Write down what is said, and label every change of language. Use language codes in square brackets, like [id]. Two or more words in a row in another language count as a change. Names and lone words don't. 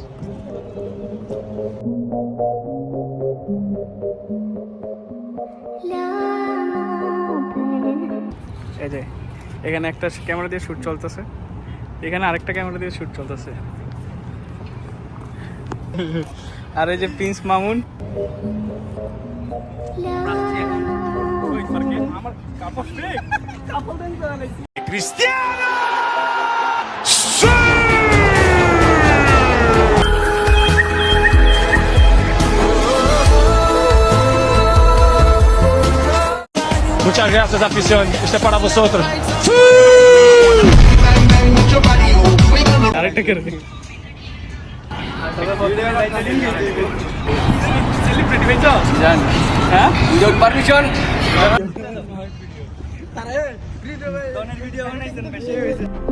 [bn] এই যে এখানে একটা ক্যামেরা দিয়ে শুট চলতেছে, এখানে আরেকটা ক্যামেরা দিয়ে শুট চলতেছে। আর এই যে প্রিন্স মামুন। আমার কাপড় [es] Muchas gracias, afición. Este es para vosotros. [bn] আরেকটা করে দিই। সেলিব্রিটি বেঞ্চ জান, হ্যাঁ [en] without permission [bn] দনের ভিডিও বানাইছেন, বেশি হয়েছে।